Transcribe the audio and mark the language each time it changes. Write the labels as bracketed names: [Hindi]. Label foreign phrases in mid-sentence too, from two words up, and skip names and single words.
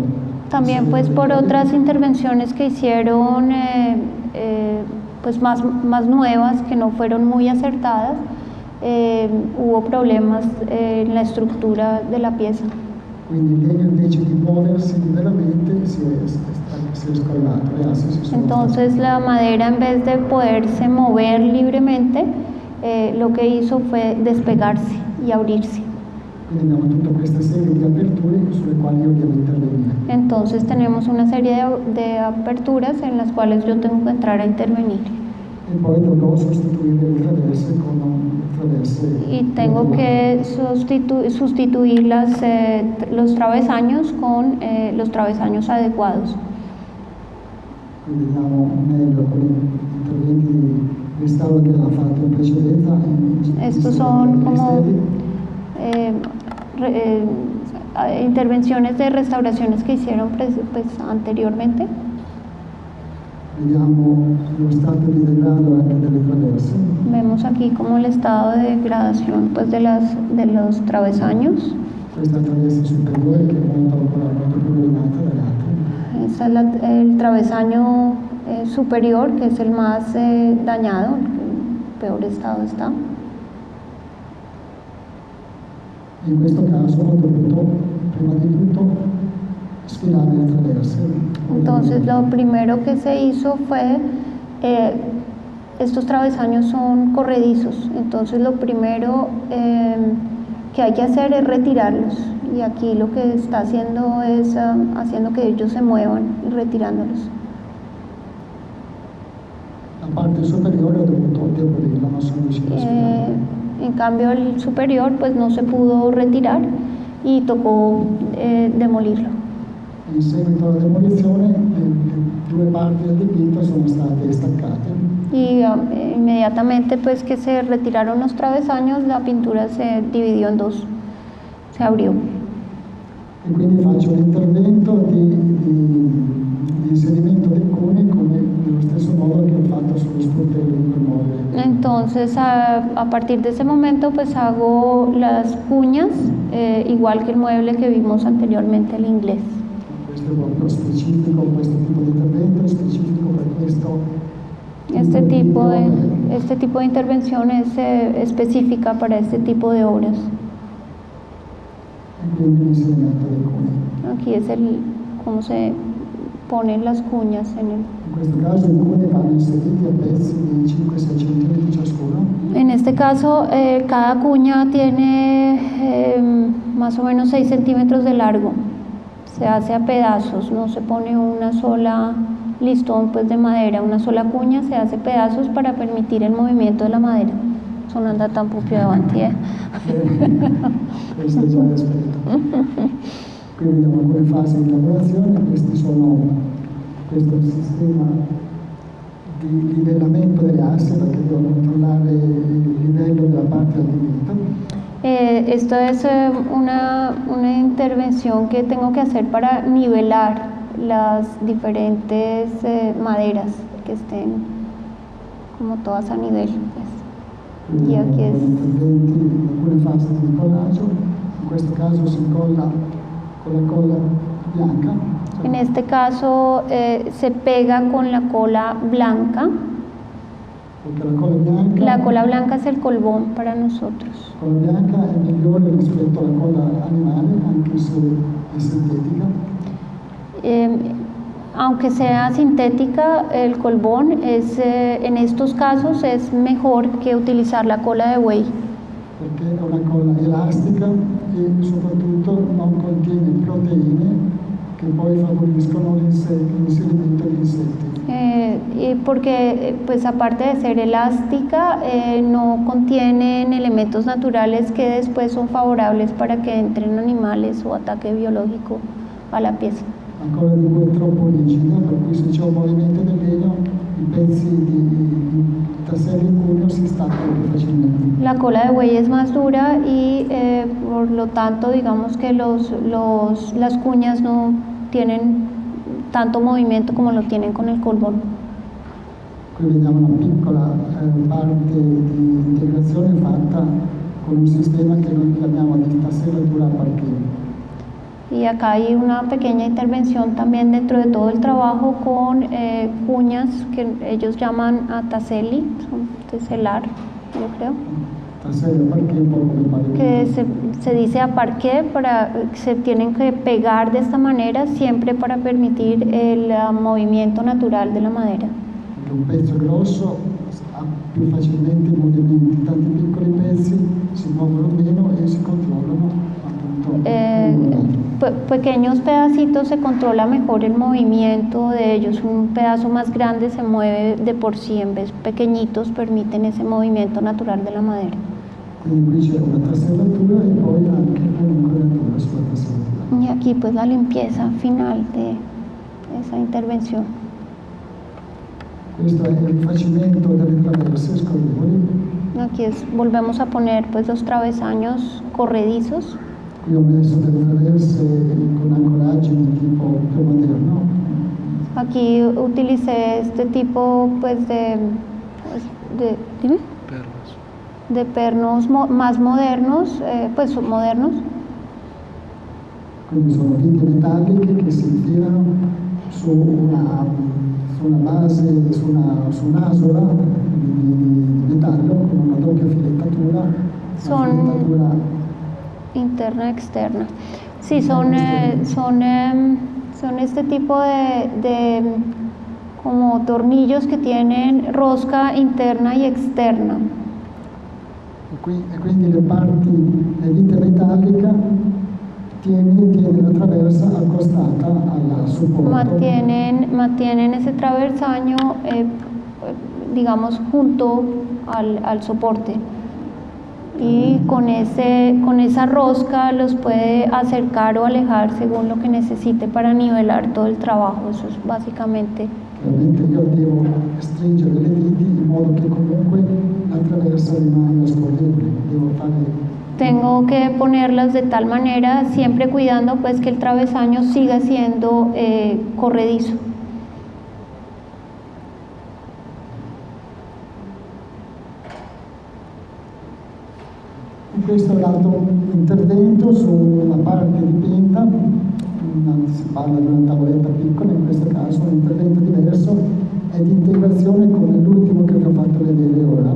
[Spanish] También pues por otras intervenciones que hicieron pues más nuevas, que no fueron muy acertadas, hubo problemas en la estructura de la pieza. [Italian] Quindi il legno invece di muoversi liberamente si è scollato, le assi si sono. [Spanish] Entonces la madera, en vez de poderse mover libremente, lo que hizo fue despegarse y abrirse. [Italian] Quindi abbiamo tutta questa serie di aperture sulle quali io devo intervenire. [Spanish] Entonces tenemos una serie de aperturas en las cuales yo tengo que entrar a intervenir. [Italian] E poi dovrò sostituire le traverse con traverse. [Spanish] Y tengo que sustituir los travesaños con los travesaños adecuados. [Italian] Quindi vediamo meglio con gli interventi di restauro che ha fatto in precedenza. [Spanish] Estos son como intervenciones de restauraciones que hicieron pues, anteriormente. [Italian] Vediamo lo stato di degrado anche delle traverse. [Spanish] Vemos aquí como el estado de degradación pues, de los travesaños. [Italian] Questa traversa superiore che è molto più rovinata delle altre. [Spanish] Este es el travesaño superior, que es el más dañado, el peor estado está. [Italian] In questo caso ho dovuto prima di tutto sfilare le traverse. [Spanish] Entonces lo primero que se hizo fue, estos travesaños son corredizos, entonces lo primero que hay que hacer es retirarlos, y aquí lo que está haciendo es haciendo que ellos se muevan y retirándolos. [Italian] La parte superiore ho dovuto demolirla, non sono riuscito a sfilarla. [Spanish] En cambio el superior pues no se pudo retirar y tocó demolirlo. [Italian] In seguito alla demolizione le due parti del dipinto sono state staccate. [Spanish] Y inmediatamente pues que se retiraron los travesaños, la pintura se dividió en dos, se abrió. [Italian] E quindi faccio un intervento di inserimento dei coni come nello stesso modo che ho fatto sullo sportello di quel mobile. [Spanish] Entonces a partir de ese momento pues hago las cuñas igual que el mueble que vimos anteriormente, el inglés. [Italian] Questo è proprio specifico, questo tipo di intervento è specifico per questo. [Spanish] Este tipo de intervención es específica para este tipo de obras. [Italian] E quindi l'inserimento dei coni. [Spanish] Aquí es cómo se ponen las cuñas en el... [Italian] In questo caso i coni vanno inseriti a pezzi di 5-6 cm ciascuno. [Spanish] En este caso, cada cuña tiene más o menos 6 centímetros de largo. Se hace a pedazos, no se pone una sola listón pues, de madera, una sola cuña, se hace pedazos para permitir el movimiento de la madera. Eso no anda tan [Italian] più avanti. Questo è già l'esperto. Quindi abbiamo alcune fasi di lavorazione, questo è il sistema di livellamento delle asse perché devo controllare il livello della parte del dipinto. [Spanish] Esto es una intervención que tengo que hacer para nivelar las diferentes maderas que estén como todas a nivel. [Italian] Quindi [Spanish] Y aquí es... [Italian] interventi, alcune fasi di incollaggio, in questo caso si incolla con la colla bianca. [Spanish] En este caso se pega con la cola blanca. [Italian] Perché la colla bianca, [Spanish] La cola blanca es el colbón para nosotros. [Italian] la colla bianca è migliore rispetto alla colla animale, anche se è sintetica. [Spanish] Aunque sea sintética, el colbón en estos casos es mejor que utilizar la cola de buey. [Italian] Perché è una colla elastica e soprattutto non contiene proteine che poi favoriscono l'inserimento di insetti. [Spanish] Porque pues aparte de ser elástica, no contienen elementos naturales que después son favorables para que entren animales o ataque biológico a la pieza. [Italian] La colla di buoi è troppo rigida, per cui se c'è un movimento del legno i pezzi di tassello in cuneo si staccano più facilmente. [Spanish] La cola de buey es más dura y por lo tanto digamos que las cuñas no tienen tanto movimiento como lo tienen con el colbón. [Italian] Qui vediamo una piccola parte di integrazione fatta con un sistema che noi chiamiamo di tassellatura a parquet. [Spanish] Y acá hay una pequeña intervención también dentro de todo el trabajo con cuñas que ellos llaman a taselli, son teselar, yo creo. [Italian] Tassello a parquet, un po' come parquet. [Spanish] Que se dice a parquet, se tienen que pegar de esta manera siempre para permitir el movimiento natural de la madera. [Italian] Perché un pezzo grosso ha più facilmente i movimenti, tanti piccoli pezzi si muovono meno e si controllano appunto. [Spanish] Pequeños pedacitos se controla mejor el movimiento de ellos, un pedazo más grande se mueve de por sí, en vez pequeñitos permiten ese movimiento natural de la madera. [Italian] Quindi qui c'è una tassellatura e poi anche un'incollatura sulla tassellatura. [Spanish] Y aquí pues la limpieza final de esa intervención. [Italian] Questo è il rifacimento delle traverse scorrevoli. [Spanish] Aquí volvemos a poner pues los travesaños corredizos. [Italian] Qui ho messo delle traverse con ancoraggio di tipo più moderno. [Spanish] Aquí utilicé este tipo pues ¿dime? De pernos más modernos, pues modernos. [Italian] Quindi sono viti metalliche che si infilano su una base, su un'asola di metallo con una doppia filettatura. [Spanish] Son interna, externa. Sí, son este tipo de como tornillos que tienen rosca interna y externa. [Italian] E quindi le vite metallica tiene la traversa accostata al supporto. [Spanish] Mantienen ese traversaño, digamos, junto al soporte. Y con esa rosca los puede acercar o alejar según lo que necesite para nivelar todo el trabajo. Eso es básicamente. [Italian] Ovviamente io devo stringere le viti in modo che comunque la traversa rimanga scorrevole. [Spanish] Tengo que ponerlas de tal manera, siempre cuidando pues que el travesaño siga siendo corredizo. [Italian] Questo è l'altro intervento su una parte dipinta, si parla di una tavoletta piccola, in questo caso un intervento diverso è di integrazione con l'ultimo che vi ho fatto vedere ora.